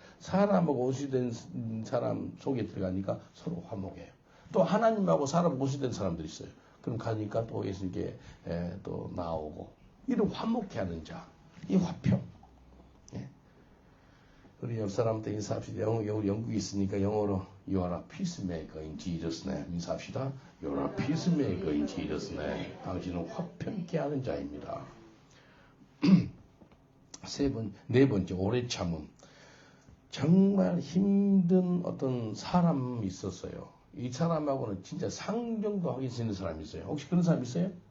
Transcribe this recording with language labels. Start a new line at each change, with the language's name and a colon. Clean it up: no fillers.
Korean: 사람하고 오시된 사람 속에 들어가니까 서로 화목해요. 또 하나님하고 사람하고 오시된 사람들이 있어요. 그럼 가니까 또 예수님께 또 나오고 이런 화목해 하는 자. 이 화평. 예. 우리 옆 사람한테 인사합시다. 영국에 있으니까 영어로
English: You are a peacemaker in Jesus' name.
Korean: 인사합시다.
English: You are a peacemaker in Jesus' name.
Korean: 당신은 화평케 하는 자입니다. 네 번째, 오래 참음. 정말 힘든 어떤 사람이 있었어요. 이 사람하고는 진짜 상정도 하기 있는 사람이 있어요. 혹시 그런 사람 있어요?